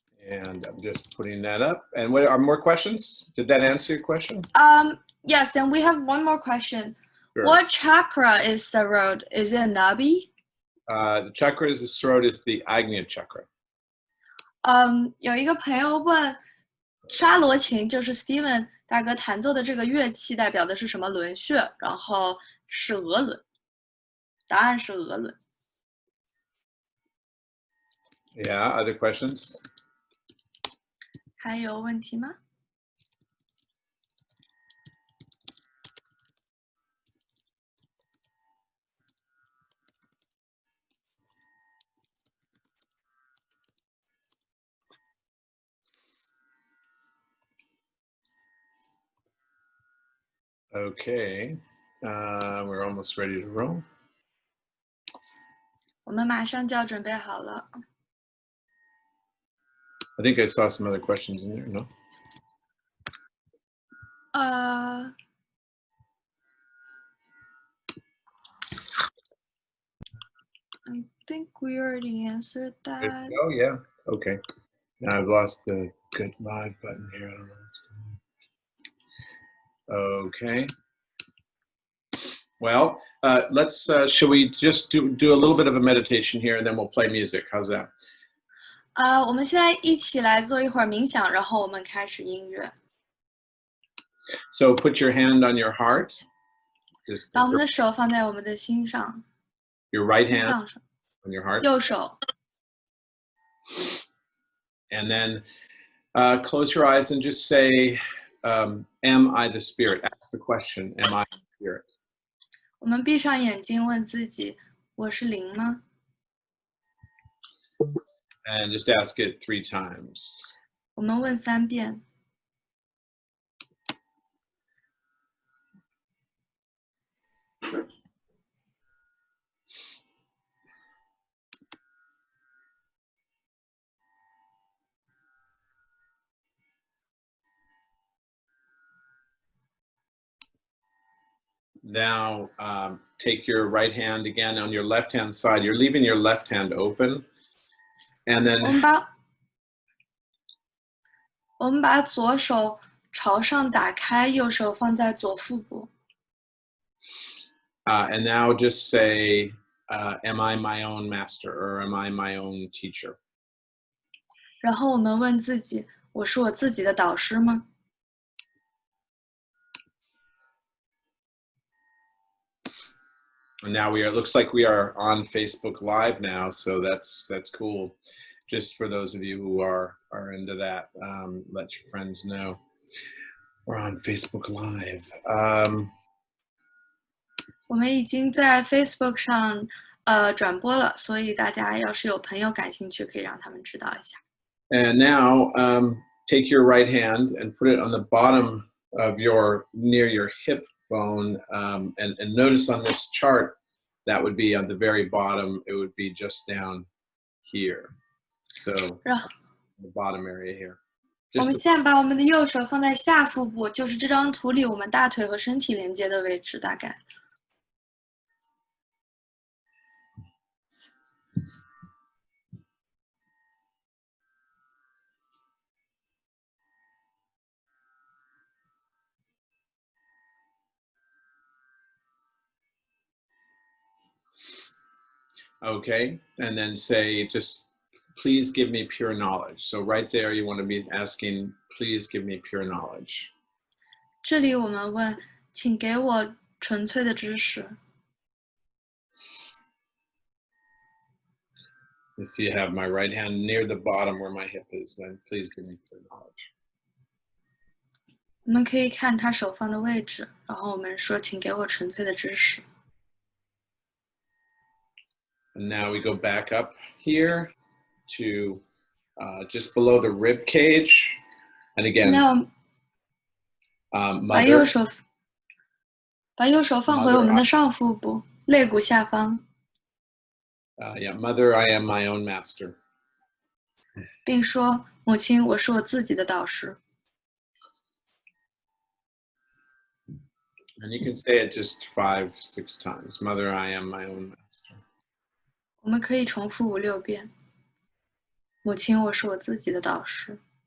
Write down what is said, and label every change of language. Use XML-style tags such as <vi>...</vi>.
<en>And I'm just putting that up. And what are more questions? Did that answer your question? Yes, and we have one more question. Sure. What chakra is Sarod? Is it Nabi? The chakra is the Sarod is the Agnya chakra.</en> <zh>有一个朋友问，沙罗琴就是 Steven 大哥弹奏的这个乐器代表的是什么轮穴？然后是额轮，答案是额轮。</zh> <en>Yeah, other questions?</en> <zh>还有问题吗？</zh> <en>Okay, we're almost ready to roll.</en> <zh>我们马上就要准备好了。</zh> <en>I think I saw some other questions in there, no? I think we already answered that. Oh, yeah. Okay. Now I've lost the good live button here. I don't know what's going on. Okay. Well, let's, shall we just do a little bit of a meditation here and then we'll play music. How's that?</en> <zh>我们现在一起来做一会儿冥想，然后我们开始音乐。</zh> <en>So put your hand on your heart.</en> <zh>把我们的手放在我们的心上。</zh> <en>Your right hand on your heart.</en> <zh>右手。</zh> <en>And then close your eyes and just say, am I the spirit? Ask the question, am I the spirit?</en> <zh>我们闭上眼睛问自己，我是灵吗？</zh> <en>And just ask it 3 times.</en> <zh>我们问3遍。</zh> <en>Now take your right hand again on your left hand side. You're leaving your left hand open. And then</en> <zh>我们把左手朝上打开，右手放在左腹部。</zh> <en>And now just say, am I my own master or am I my own teacher?</en> <zh>然后我们问自己，我是我自己的导师吗？</zh> <en>And now it looks like we are on Facebook Live now, so that's cool. Just for those of you who are into that, let your friends know we're on Facebook Live.</en> <zh>我们已经在 Facebook 上转播了，所以大家要是有朋友感兴趣，可以让他们知道一下。</zh> <en>And now take your right hand and put it on the bottom of near your hip bone, and notice on this chart that would be on the very bottom. It would be just down here, so the bottom area here.</en> <zh>我们现在把我们的右手放在下腹部，就是这张图里我们大腿和身体连接的位置，大概。</zh> <en>Okay, and then say, just please give me pure knowledge. So right there, you want to be asking, please give me pure knowledge.</en> <zh>这里我们问，请给我纯粹的知识。</zh> <en>You see, I have my right hand near the bottom where my hip is. Then please give me pure knowledge.</en> <zh>我们可以看他手放的位置，然后我们说，请给我纯粹的知识。</zh> <en>And now we go back up here to just below the rib cage. And</en> <zh>现在我们把右手放回我们的上腹部，肋骨下方，</zh> <en>yeah, mother, I am my own master.</en> <zh>并说，母亲，我是我自己的导师。</zh> <en>And you can say it just 5, 6 times. Mother, I am my own master.</en> <zh>我们可以重复5、6遍。母亲，我是我自己的导师。</zh>